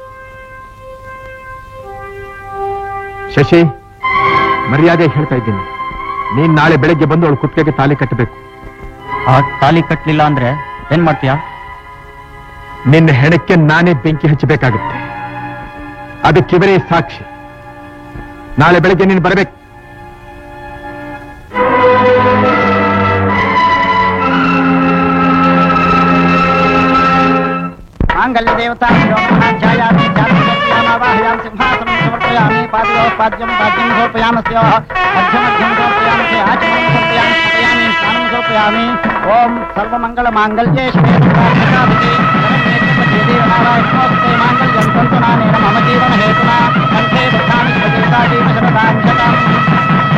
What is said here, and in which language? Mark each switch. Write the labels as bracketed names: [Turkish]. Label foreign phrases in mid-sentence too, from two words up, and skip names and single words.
[Kannada] ಶಶಿ, ಮರ್ಯಾದೆ ಹೇಳ್ತಾ ಇದ್ದೀನಿ, ನೀನ್ ನಾಳೆ ಬೆಳಗ್ಗೆ ಬಂದು ಅವಳು ಕುತ್ತಿಗೆಗೆ ತಾಲಿ ಕಟ್ಟಬೇಕು. ಆ ತಾಲಿ ಕಟ್ಟಲಿಲ್ಲ ಅಂದ್ರೆ ಏನ್ ಮಾಡ್ತೀಯಾ? ನಿನ್ನ ಹೆಣಕ್ಕೆ ನಾನೇ ಬೆಂಕಿ ಹಚ್ಚಬೇಕಾಗುತ್ತೆ. ಅದಕ್ಕಿವರೇ ಸಾಕ್ಷಿ. ನಾಳೆ ಬೆಳಗ್ಗೆ ನೀನು ಬರಬೇಕು. [Sanskrit] मांगल्य देवता ध्यायामि ध्यानमावाहयामि सिंहासनं समर्पयामि पाद्यं समर्पयामि अर्घ्यमर्घ्यं समर्पयामि आचमनं समर्पयामि स्मृतयामि स्नानं समर्पयामि ओम सर्वमंगलमांगल्ये शिवे सर्वार्थसाधिके शरण्ये देवनारायणोस्ते मांगल्यं तन्तुनानेन मम जीवन हेतुना कंठे बध्नामि सर्वदेवतादीन शरदां शतां